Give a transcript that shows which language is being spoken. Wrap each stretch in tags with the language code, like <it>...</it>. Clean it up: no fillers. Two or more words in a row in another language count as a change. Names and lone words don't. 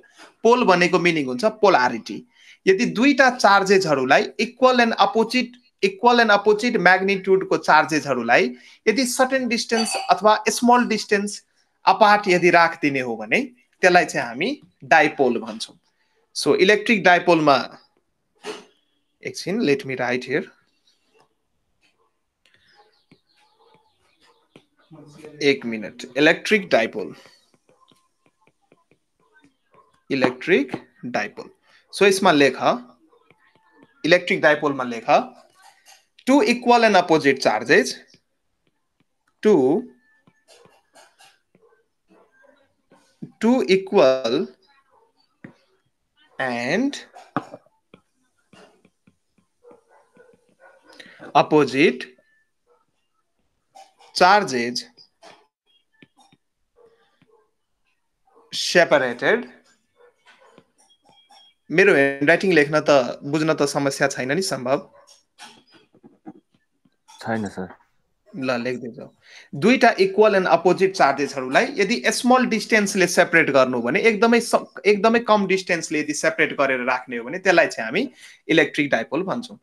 <ne>पोल भनेको मिनिङ हुन्छ पोलारिटी। यदि दुईटा चार्जेसहरूलाई</ne> <en>equal and opposite</en> <ne>म्याग्निट्युडको चार्जेसहरूलाई यदि</ne> <en>certain distance</en> <ne>अथवा</ne> <en>small distance apart</en> <ne>यदि राखिदिने हो भने त्यसलाई चाहिँ हामी डाइपोल भन्छौँ।</ne> <en>so electric</en> <ne>डाइपोलमा एकछिन,</ne> <en>Let me write here.</en> <hi>एक मिनट।</hi> <en>Electric dipole, electric dipole. so</en> <hi>इसमें लेखा</hi> <en>electric dipole</en> <hi>में लेखा</hi> <en>two equal and opposite charges, two equal and opposite charges separated।</en> <ne>मेरो ह्यान्डराइटिङ लेख्न त बुझ्न त समस्या छैन नि? सम्भव छैन सर। ल लेख्दै जाऊ। दुईटा</ne> <en>equal and opposite</en> <ne>चार्जेसहरूलाई यदि स्मल डिस्टेन्सले सेपरेट गर्नु भने, एकदमै कम डिस्टेन्सले यदि सेपरेट गरेर राख्ने हो भने त्यसलाई चाहिँ हामी</ne> <en>electric dipole</en> <ne>भन्छौँ।</ne>